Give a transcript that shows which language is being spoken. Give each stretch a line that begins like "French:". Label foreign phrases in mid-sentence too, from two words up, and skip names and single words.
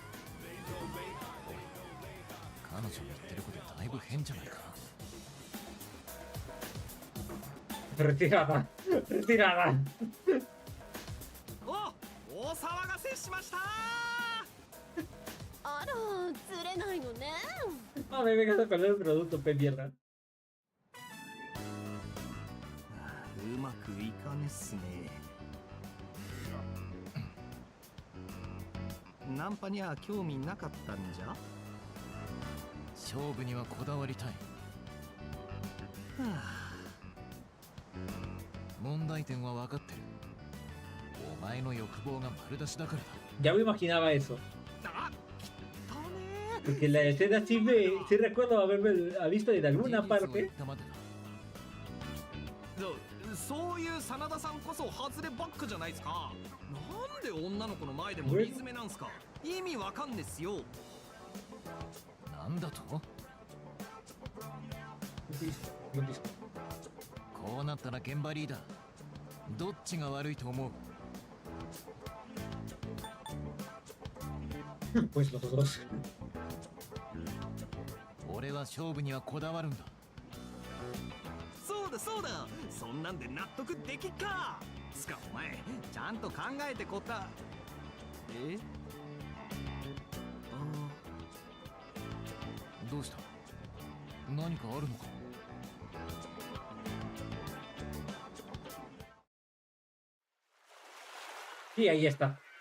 Japanese: 彼女の言ってることだいぶ変じゃないか。
Spanish: Retirada. Retirada.
Japanese: お騒がせしました。あらずれないのね。
Spanish: A mí me encanta con el producto, pe mierda.
Japanese: うまくいかねっすね。ナンパには興味なかったんじゃ？勝負にはこだわりたい。問題点は分かってる。お前の欲望が丸出しだからだ。
Spanish: Ya me imaginaba eso. Porque la escena sí recuerdo haberme visto en alguna parte.
Japanese: そういう真田さんこそ外ればっかじゃないですか。なんで女の子の前でもリズメなんすか？意味わかんねっすよ。なんだと？こうなったら現場リーダーどっちが悪いと思う？
Spanish: Pues los dos.
Japanese: 俺は勝負にはこだわるんだ。そうだそうだ、そんなんで納得できっか。つかお前ちゃんと考えてこた。え？どうした？何かあるのか？
Spanish: Y ahí está.